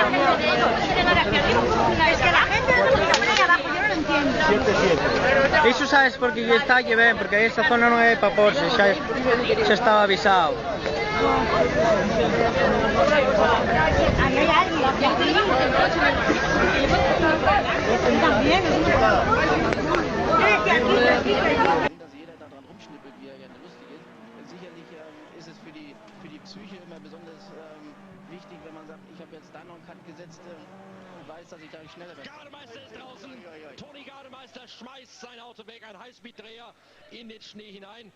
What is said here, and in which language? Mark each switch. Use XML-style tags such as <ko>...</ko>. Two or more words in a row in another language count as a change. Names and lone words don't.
<es>Es que la gente no se pone ahí abajo, yo no lo entiendo. Eso sabes porque ya está que ven, porque esta zona no es para Porsche, ya estaba avisado. Ahí hay alguien. También.</es> <de>Jeder daran rumschnippelt, wie er gerne lustig ist. Sicherlich ist es für die Psyche immer besonders wichtig, wenn man sagt, ich habe jetzt da noch einen Cut gesetzt, weiß, dass ich da schneller werde. Gardemeister ist draußen. Toni Gardemeister schmeißt sein Auto weg, ein Highspeed-Dreher in den Schnee hinein.</de>